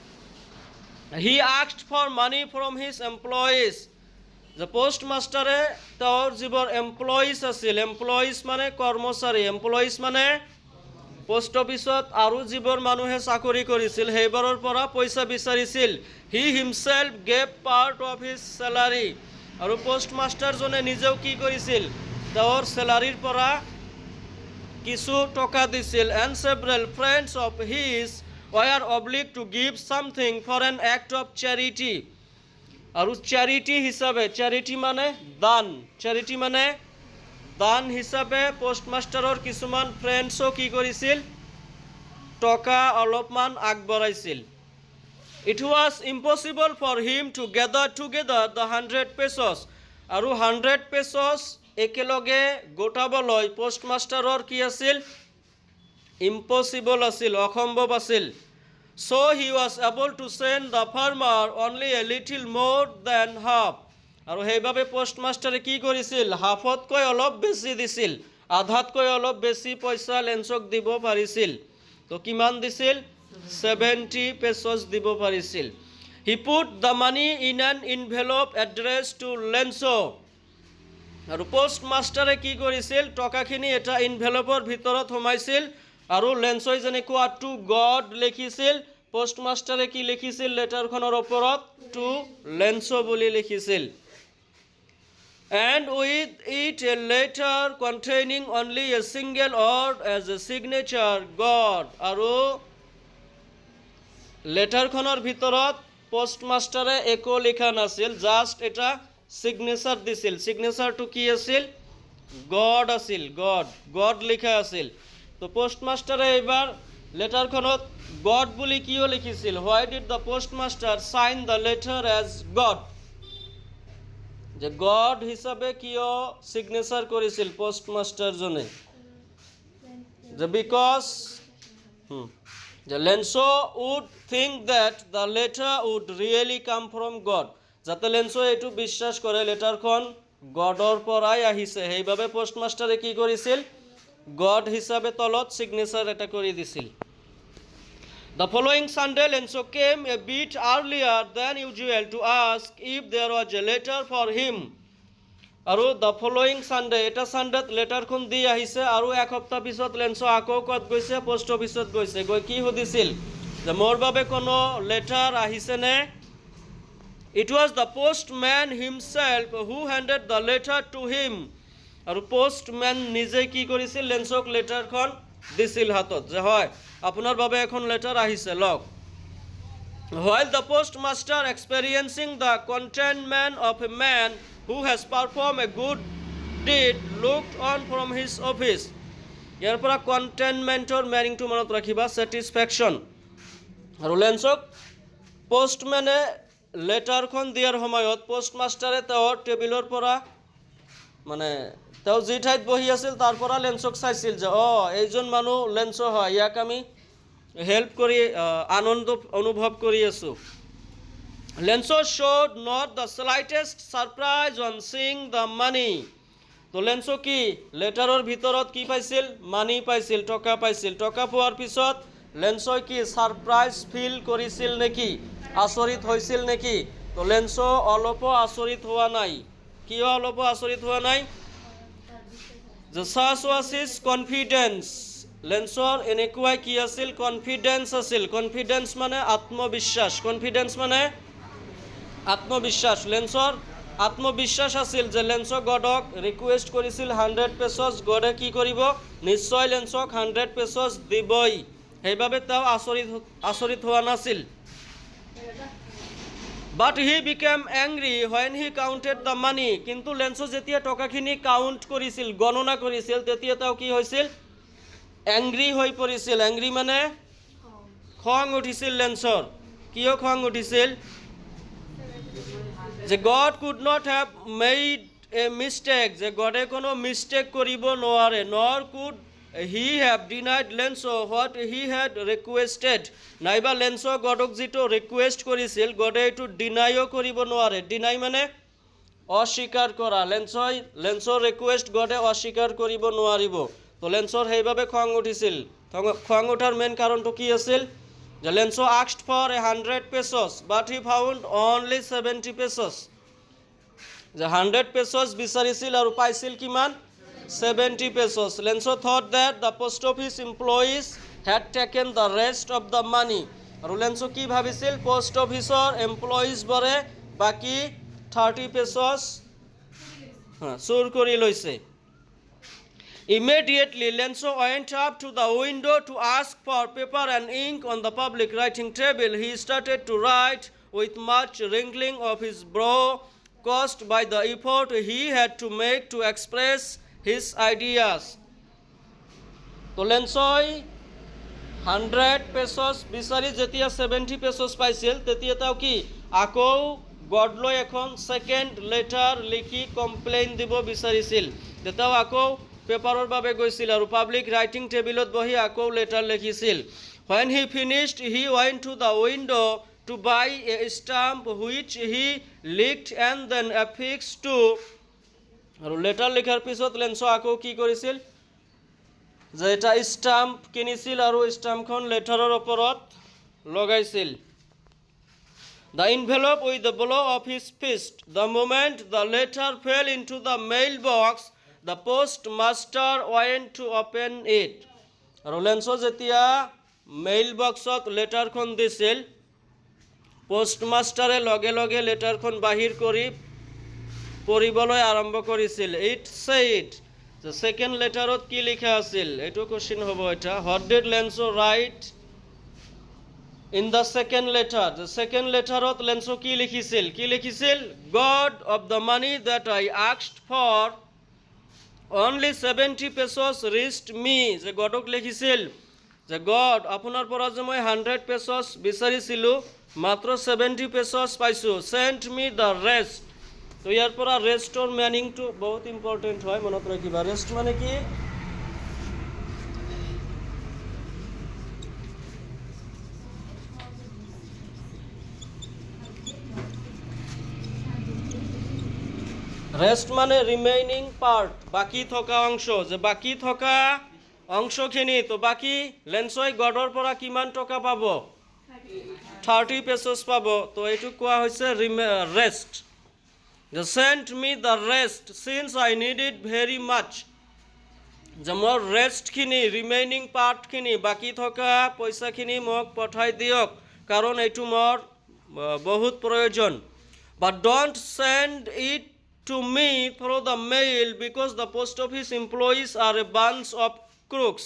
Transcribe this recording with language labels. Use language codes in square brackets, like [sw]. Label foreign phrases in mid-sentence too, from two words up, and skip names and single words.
[en] he asked for money from his employees, [as] যে পোষ্টমাষ্টাৰে তেওঁৰ যিবোৰ এমপ্লয়িজ আছিল, এমপ্লয়িজ মানে কৰ্মচাৰী, এমপ্লয়িজ মানে [en] post office [as] আৰু যিবোৰ মানুহে চাকৰি কৰিছিল সেইবোৰৰ পৰা পইচা বিচাৰিছিল। [en] he himself gave part of his salary, [as] আৰু পোষ্টমাষ্টাৰজনে নিজেও কি কৰিছিল? তেওঁৰ চেলাৰীৰ পৰা কিছু টকা দিছিল। [en] and several friends of his were obliged to give something for an act of charity, [as] আৰু চেৰিটি হিচাপে, চেৰিটি মানে দান, চেৰিটি মানে দান হিচাপে পোষ্টমাষ্টাৰৰ কিছুমান ফ্ৰেণ্ডছো কি কৰিছিল? টকা অলপমান আগবঢ়াইছিল। [en] it was impossible for him to gather together the 100 pesos, [as] আৰু 100 পেজছ একেলগে গোটাবলৈ পোষ্টমাষ্টাৰৰ কি আছিল? ইম্পচিবল আছিল, অসম্ভৱ আছিল। [en] So he was able to send the farmer only a little more than half, [as] আৰু সেইভাবে পোষ্টমাষ্টাৰে কি কৰিছিল? হাফতকৈ অলপ বেছি দিছিল, আধাতকৈ অলপ বেছি পইচা লেন্সক দিব পাৰিছিল। তো কিমান দিছিল? 70 পেজছ দিব পাৰিছিল। [en] He put the money in an envelope addressed to Lenso, [as] আৰু পোষ্টমাষ্টাৰে কি কৰিছিল? টকাখিনি এটা ইনভেলপৰ ভিতৰত সোমাইছিল, আৰু লেন্সই যেনেকুৱা [en] to God [as] লিখিছিল, পোষ্টমাষ্টাৰে কি লিখিছিল লেটাৰখনৰ ওপৰত? টু লেন্সো বুলি লিখিছিল। [en] And with it a letter containing only a single word as a signature, God, [as] আৰু লেটাৰখনৰ ভিতৰত পোষ্টমাষ্টাৰে একো লিখা নাছিল, জাষ্ট এটা সিগনেচাৰ দিছিল। সিগনেচাৰটো কি আছিল? গড আছিল, গড লিখা আছিল। তো পোষ্টমাষ্টাৰে এইবাৰ লেটাৰখনত গড বুলি কিয় লিখিছিল? [en] why did the postmaster sign the letter as God, [as] যে গড হিচাপে কিয় সিগনেচাৰ কৰিছিল পোষ্টমাষ্টাৰজনে? যে বিকজ যে [en] Lenso would think that the letter would really come from God, [as] যাতে লেন্সো এইটো বিশ্বাস কৰে লেটাৰখন গডৰ পৰাই আহিছে, সেইভাবে পোষ্টমাষ্টাৰে কি কৰিছিল? গড হিচাপে তলত সিগনেচাৰ এটা কৰি দিছিল। [en] The following Sunday, Lenso came a bit earlier than usual to ask if there was a letter for him. [as] আৰু [en] the following Sunday, [as] এটা সানডেত লেটাৰখন দি আহিছে, আৰু এক সপ্তাহ পিছত লেন্সো আকৌ ক'ত গৈছে? পোষ্ট অফিচত গৈছে। গৈ কি সুধিছিল? যে মোৰ বাবে কোনো লেটাৰ আহিছেনে? [en] It was the postman himself who handed the letter to him, [as] আৰু পোষ্টম্যান নিজে কি কৰিছিল? লেন্সক লেটাৰখন দিছিল হাতত, যে হয় আপোনাৰ বাবে এখন লেটাৰ আহিছে, লওক। [en] While the postmaster, experiencing the contentment of a man who has performed a good deed, looked on from his office. [as] ইয়াৰ পৰা কণ্টেনমেণ্টৰ মেনিংটো মনত ৰাখিবা, ছেটিছফেকশ্যন। আৰু লেন্সক পোষ্টমেনে লেটাৰখন দিয়াৰ সময়ত পোষ্টমাষ্টাৰে তেওঁৰ টেবিলৰ পৰা, মানে তেওঁ যি ঠাইত বহি আছিল তাৰ পৰা লেন্সক চাইছিল, যে এইজন মানুহ লেন্সো হয়, ইয়াক আমি হেল্প কৰি আনন্দ অনুভৱ কৰি আছোঁ। [en] লেন্সো showed not the slightest surprise on seeing the money. [as] তো লেন্সো কি লেটাৰৰ ভিতৰত কি পাইছিল? মানি পাইছিল, টকা পাইছিল। টকা পোৱাৰ পিছত লেন্সই কি সাৰপ্ৰাইজ ফিল কৰিছিল নেকি? আচৰিত হৈছিল নেকি? তো লেন্সো অলপো আচৰিত হোৱা নাই। কিয় অলপো আচৰিত হোৱা নাই? [en] The such was his confidence [as] লেন্সৰ এনেকুৱাই কি আছিল কনফিডেন্স আছিল কনফিডেন্স মানে আত্মবিশ্বাস কনফিডেন্স মানে আত্মবিশ্বাস লেন্সৰ আত্মবিশ্বাস আছিল যে লেন্সক গডক ৰিকুৱেষ্ট কৰিছিল 100 পেছছ গডে কি কৰিব নিশ্চয় লেন্সক 100 পেছছ দিবই সেইবাবে তেওঁ আচৰিত হোৱা নাছিল [en] But he became angry when he counted the money. [as] কিন্তু লেন্সো যেতিয়া টকাখিনি কাউন্ট কৰিছিল গণনা কৰিছিল তেতিয়া তেওঁ কি হৈছিল এংগ্ৰি হৈ পৰিছিল এংগ্ৰি মানে খং উঠিছিল লেন্সৰ কিয় খং উঠিছিল যে God [en] could not have made a mistake [as] যে গডে কোনো মিস্টেক কৰিব নোৱাৰে [en] nor could he have denied Lenso what he had requested [as] নাইবা লেন্সো গডক যেটো ৰিকুৱেষ্ট কৰিছিল গডে এটো ডিনাইও কৰিব নোৱাৰে ডিনাই মানে অস্বীকাৰ কৰা লেন্সৰ ৰিকুৱেষ্ট গডে অস্বীকাৰ কৰিব নোৱাৰিব তো লেন্সৰ সেইভাবে খং উঠিছিল খং উঠাৰ মেইন কাৰণটো কি আছিল যে লেন্সো [en] asked for 100 pesos but he found only 70 pesos [as] যে 100 pesos বিচাৰিছিল আৰু পাইছিল কিমান 70 pesos. [en] Lenso thought that the post office employees had taken the rest of the money. [as] আৰু লেন্সো কি ভাবিছিল পোষ্ট অফিসৰ এমপ্লয়িজ বৰে বাকি 30 pesos চুৰ কৰি লৈছে [en] Immediately Lenso went up to the window to ask for paper and ink on the public writing table. He started to write with much wrinkling of his brow caused by the effort he had to make to express his ideas. [as] তো লেন্সই 100 pesos বিচাৰি যেতিয়া 70 pesos পাইছিল তেতিয়া তাও কি আকৌ গডলৈ এখন সেকেন্ড লেটাৰ লিখি কমপ্লেইন দিব বিচাৰিছিল তেতাও আকৌ পেপাৰৰ বাবে গৈছিল আৰু পাব্লিক ৰাইটিং টেবিলত বহি আকৌ লেটাৰ লিখিছিল [en] when he finished he went to the window to buy a stamp which he licked and then affixed to [as] আৰু লেটাৰ লিখাৰ পিছত লেন্সো আকৌ কি কৰিছিল যে এটা স্টাম্প কিনিছিল আৰু স্টাম্পখন লেটাৰৰ ওপৰত লগাইছিল [en] The envelope with the blow of his fist the moment the letter fell into the mailbox the postmaster went to open it [as] আৰু লেন্সো যেতিয়া মেইল বক্সত লেটাৰখন দিছিল পোষ্টমাষ্টাৰে লগে লগে লেটাৰখন বাহিৰ কৰি পঢ়িবলৈ আৰম্ভ কৰিছিল [en] it said the second [as] লেটাৰত কি লিখা আছিল এটো কোশ্চেন হ'ব এটা [en] what did Lenso write in the second letter the second letterot [as] Lenso কি লিখিছিল [en] God of the money that I asked for only 70 pesos reached me [as] যে গডক লিখিছিল যে God আপোনাৰ পৰা যে মই 100 pesos বিচাৰিছিলো মাত্ৰ 70 pesos পাইছো [en] send me the rest [as] তো ইয়াৰ পৰা ৰেষ্টৰ মিনিংটো বহুত ইম্পৰ্টেন্ট হয় মনত ৰাখিবা ৰেষ্ট মানে কি ৰেষ্ট মানে [en] remaining part [as] বাকি থকা অংশ যে বাকি থকা অংশখিনি তো বাকি লেন্সই গডৰ পৰা কিমান টকা পাব 30 pesos পাব তো এটো কোৱা হৈছে ৰেষ্ট [en] They sent me the rest since I needed very much. [as] যে মোৰ ৰেষ্টখিনি [en] remaining part [as] বাকি থকা পইচাখিনি মোক পঠাই দিয়ক কাৰণ এইটো মোৰ বহুত প্ৰয়োজন [en] But don't send it to me through the mail because the post office employees are a bunch of crooks.